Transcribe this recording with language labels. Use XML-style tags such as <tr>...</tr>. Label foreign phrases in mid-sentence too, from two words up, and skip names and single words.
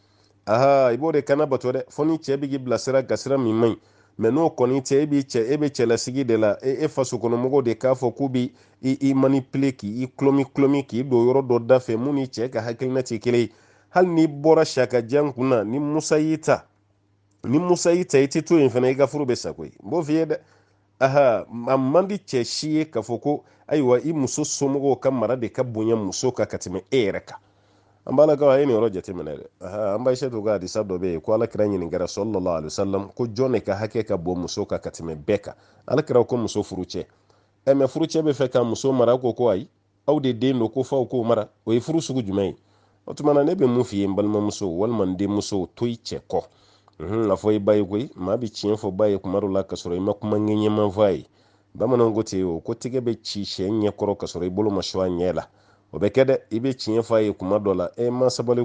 <bm>i b'o de kana bato dɛ fo ni cɛ bɛ k'i bilasira ka sira min man ɲi mais n'o kɔni tɛ e bɛ cɛlasigi de la e faso kɔnɔ mɔgɔw de k'a fɔ k'u bɛ i manipuler k'i kulomi k'i don yɔrɔ dɔ da fɛ mun ni cɛ ka hakilina tɛ kelen ye hali n'i bɔra siyakajan kun na ni musa y'i ta i tɛ to yen fana i ka furu bɛ sa koyi n b'o f'i ye dɛ a man di cɛ si ye k'a fɔ ko ayiwa i muso somɔgɔw ka mara de ka bonya muso kan ka tɛmɛ e yɛrɛ kan an b'a la kaw a ye nin yɔrɔ jateminɛ dɛ an b'a Aishatu ka hadisa dɔ bɛ yen ko alakira ɲininkara</bm> <ar>صلى الله عليه وسلم</ar> <bm>ko jɔn de ka hakɛ ka bon muso kan ka tɛmɛ bɛɛ kan alakira ko muso furu cɛ mais furu cɛ bɛ fɛ ka muso mara ko ayi aw de den don ko f'aw k'o mara o ye furu sugu jumɛn ye o tuma na ne bɛ mun f'i ye n balimamuso walima n denmuso to i cɛ kɔ a fɔ i ba ye koyi maa bɛ tiɲɛ fɔ ba ye kuma dɔ la ka sɔrɔ i ma kuma ŋɛɲɛma fɔ a ye bamananw ko ten o ko tigɛ bɛ ci sɛ ɲɛkɔrɔ ka sɔrɔ i bolo ma sɔn a ɲɛ la o bɛ kɛ dɛ i bɛ tiɲɛ fɔ a ye kuma dɔ la ma sabali</bm>